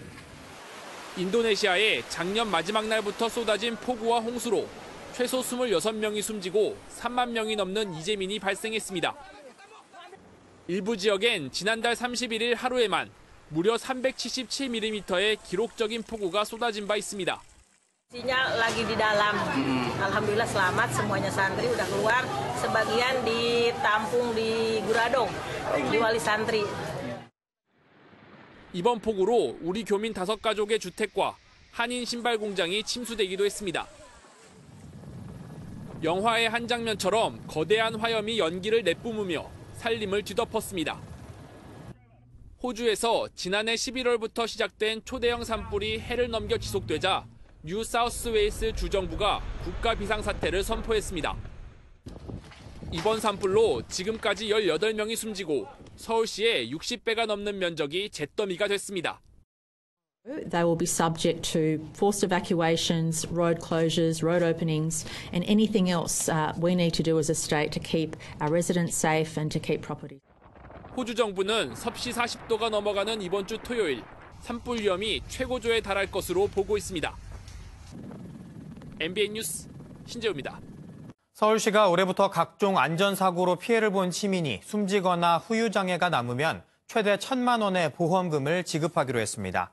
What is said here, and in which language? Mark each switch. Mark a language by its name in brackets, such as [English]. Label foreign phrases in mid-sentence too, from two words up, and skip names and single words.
[Korean] 인도네시아에 작년 마지막 날부터 쏟아진 폭우와 홍수로 최소 26명이 숨지고 3만 명이 넘는 이재민이 발생했습니다. 일부 지역엔 지난달 31일 하루에만 무려 377mm의 기록적인 폭우가 쏟아진 바 있습니다. [Indonesian] Nya lagi di dalam. Alhamdulillah selamat semuanya santri udah keluar. Sebagian ditampung di Guradong, di Wali Santri. [Korean] 이번 폭우로 우리 교민 5가족의 주택과 한인 신발 공장이 침수되기도 했습니다. 영화의 한 장면처럼 거대한 화염이 연기를 내뿜으며 살림을 뒤덮었습니다. 호주에서 지난해 11월부터 시작된 초대형 산불이 해를 넘겨 지속되자 뉴 사우스웨일스 주정부가 국가 비상사태를 선포했습니다. 이번 산불로 지금까지 18명이 숨지고 서울시의 60배가 넘는 면적이 잿더미가 됐습니다. [English] They will be subject to forced evacuations, road closures, road openings, and anything else we need to do as a state to keep our residents safe and to keep property. [Korean] 호주 정부는 섭씨 40도가 넘어가는 이번 주 토요일 산불 위험이 최고조에 달할 것으로 보고 있습니다. MBN 뉴스 신재우입니다. 서울시가 올해부터 각종 안전사고로 피해를 본 시민이 숨지거나 후유장애가 남으면 최대 1,000만 원의 보험금을 지급하기로 했습니다.